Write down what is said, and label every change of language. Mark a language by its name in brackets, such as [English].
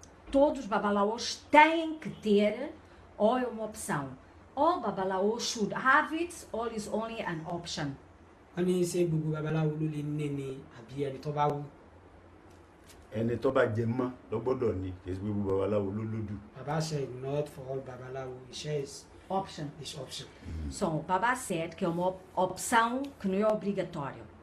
[Portuguese] Todos os babalaos têm que ter, ou é uma opção? [English] All babalaos should have it, or is only an option? [Yoruba] Ó ní ṣé gbogbo babaláwo ló lè ní ni àbí ẹni tó bá wù? Ẹni tó bá jẹ mọ́ ló gbọ́dọ̀ ní, kì í ṣe gbogbo babaláwo ló lódù. [English] Baba said not for all babalawo. He says Option. it's option. So, Baba said [Portuguese] que é uma opção que não é obrigatório.